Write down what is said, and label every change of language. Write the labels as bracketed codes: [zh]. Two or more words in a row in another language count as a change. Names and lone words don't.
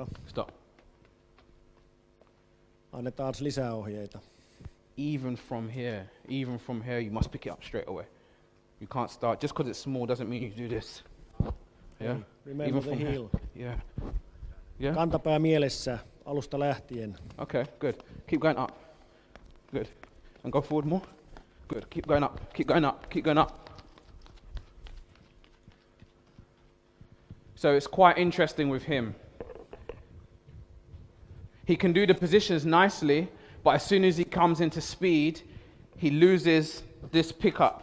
[en] Stop. [fi] annetaan lisää ohjeita. [en] Even from here, you must pick it up straight away. You can't start, just because it's small doesn't mean you do this. Yeah? Remember the heel. Yeah. Yeah? [fi] Kantapää mielessä alusta lähtien. [en] Okay, good. Keep going up. Good. And go forward more. Good. Keep going up. Keep going up. Keep going up. So it's quite interesting with him. He can do the positions nicely, but as soon as he comes into speed, he loses this pickup.